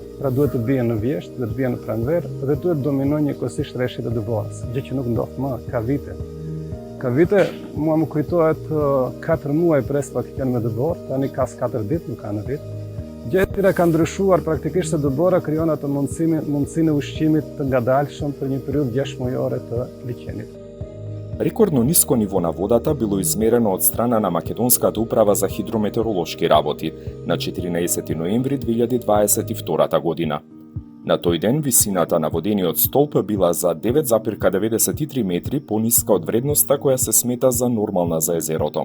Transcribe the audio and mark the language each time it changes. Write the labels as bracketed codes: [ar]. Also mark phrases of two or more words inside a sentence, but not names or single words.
[sq] Pra duhet të bien në vjesht, duhet të bien në pranver dhe duhet të dominojnë njëkohësisht rreshjet e dëborës, gjë që nuk ndodh më ka vite. Ka vite, mua më kujtohet 4 muaj Prespa që kanë me dëbor, tani ka 4 ditë, nuk ka në ditë. Gjë e tjera ka ndryshuar praktikisht se dëbora krijon atë mundësinë e ushqimit të ngadalshëm për një periudhë 6 mujore të liçenit. [mk] Рекордно ниско ниво на водата било измерено од страна на Македонската управа за хидрометеоролошки работи на 14 ноември 2022 година. На тој ден висината на водениот столб била за 9,93 метри пониска од вредноста која се смета за нормална за езерото.